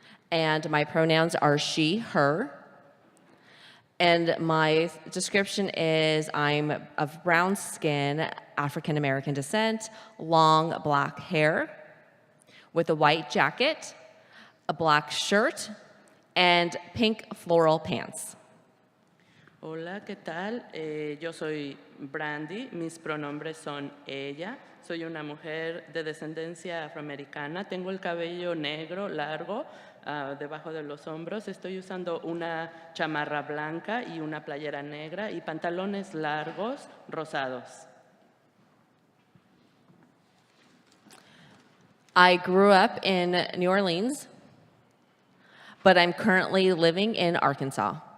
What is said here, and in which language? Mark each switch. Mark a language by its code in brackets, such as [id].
[en] And my pronouns are she, her. And my description is I'm of brown skin, African American descent, long black hair, with a white jacket, a black shirt, and pink floral pants. [es] Hola, ¿qué tal? Yo soy Brandy, mis pronombres son ella. Soy una mujer de descendencia afroamericana. Tengo el cabello negro, largo, debajo de los hombros. Estoy usando una chamarra blanca y una playera negra y pantalones largos, rosados. [en] I grew up in New Orleans, but I'm currently living in Arkansas.